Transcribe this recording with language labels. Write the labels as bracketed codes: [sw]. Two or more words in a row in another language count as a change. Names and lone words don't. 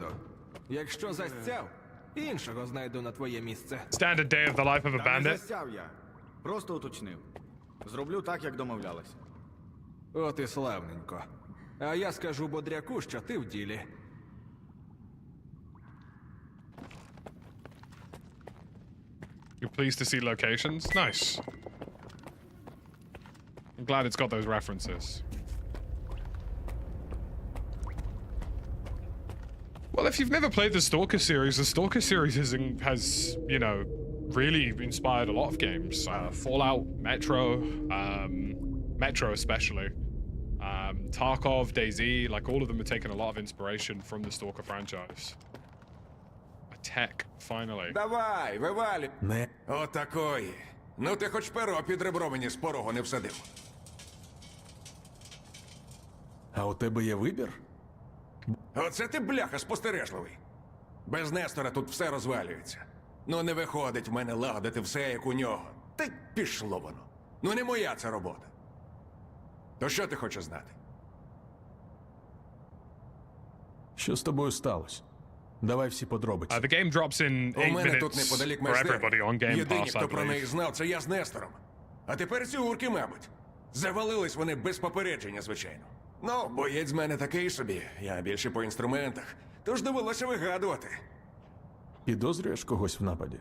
[uk] Якщо застяв, іншого знайду на твоє місце. [en] Standard day of the life of a [uk] Та не [en] bandit. [uk] застяв я. Просто уточнив. Зроблю так, як домовлялись. От і славненько. А я скажу Бодряку, що ти в ділі. [en] You're pleased to see locations? Nice. I'm glad it's got those references. Well, if you've never played the Stalker series has, you know, really inspired a lot of games. Fallout, Metro especially. Tarkov, DayZ, like all of them have taken a lot of inspiration from the Stalker franchise. A tech, finally. [uk] Давай, вивалі. Не. Отакої. Ну ти хоч перо під ребро мені з порогу не всадив. А у тебе є вибір? Оце ти, бляха, спостережливий. Без Нестора тут все розвалюється. Ну не виходить в мене лагодити все, як у нього. Та й пішло воно. Ну не моя це робота. То що ти хочеш знати? Що з тобою сталося? Давай всі подробиці. [en] The game drops in [uk] У [en] 8 [uk] мене тут [en] minutes [uk] неподалік [en] for everybody [uk] майстерня. [en] on Game [uk] Єдині, [en] Pass, I [uk] хто про неї [en] believe. [uk] знав, це я з Нестором. А тепер ці урки, мабуть. Завалились вони без попередження, звичайно. Ну, боєць з мене такий собі. Я більше по інструментах. Тож довелося вигадувати. Підозрюєш когось в нападі?